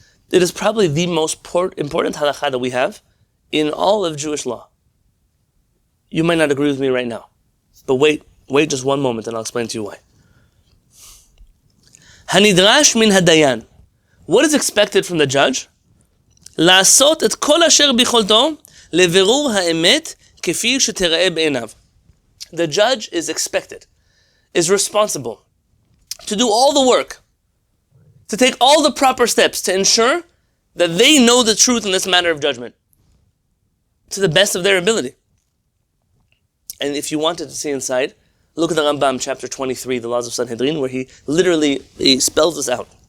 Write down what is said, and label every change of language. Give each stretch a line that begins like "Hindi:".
English: It is probably the most important halakha that we have in all of Jewish law. You might not agree with me right now, but wait just one moment and I'll explain to you why.
Hebrew: Hanidrash min hadayan.
English: What is expected from the judge?
Hebrew: לעשות את כל אשר ביכולתו לבירור האמת כפי שתראה בעיניו.
English: The judge is expected, is responsible to do all the work, to take all the proper steps to ensure that they know the truth in this matter of judgment to the best of their ability. And if you wanted to see inside, look at the Rambam, chapter 23, the laws of Sanhedrin, where he spells this out.